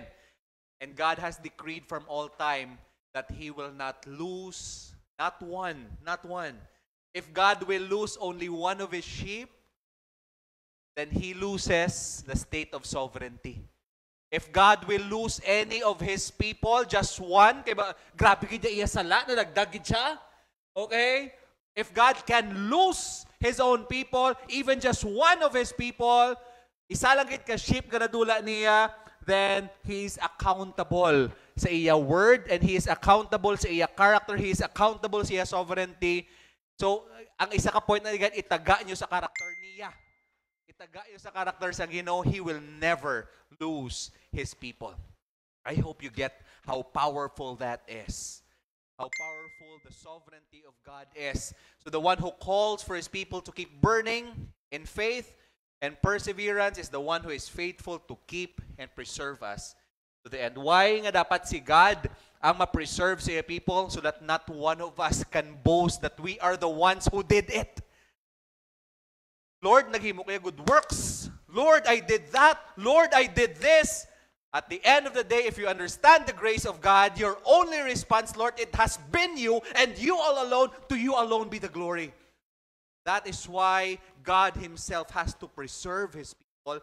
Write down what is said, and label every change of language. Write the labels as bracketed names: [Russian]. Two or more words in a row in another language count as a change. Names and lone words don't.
[English] And God has decreed from all time that He will not lose, not one. If God will lose only one of His sheep, then He loses the state of sovereignty. If God will lose any of His people, just one, [Hiligaynon] grabe kaya iya sala, na nagdagid siya. [English] Okay? If God can lose His own people, even just one of His people, [Hiligaynon] isa lang gid ka sheep ka nadula niya, [English] then He is accountable [Hiligaynon] sa iya [English] word, and He is accountable [Hiligaynon] sa iya [English] character, He is accountable [Hiligaynon] sa iya [English] sovereignty. [Hiligaynon] So, ang isa ka point na itaga nyo sa character niya. Itaga nyo sa character sa Ginoo, [English] He will never lose His people. I hope you get how powerful that is. How powerful the sovereignty of God is. So the one who calls for His people to keep burning in faith and perseverance is the one who is faithful to keep and preserve us to the end. Why [Hiligaynon] nga dapat si God ang ma-preserve sa [English] people so that not one of us can boast that we are the ones who did it? Lord, [Hiligaynon] naghimo kaya [English] good works. Lord, I did that. Lord, I did this. At the end of the day, if you understand the grace of God, your only response, Lord, it has been you and you all alone. To you alone be the glory. That is why God Himself has to preserve His people.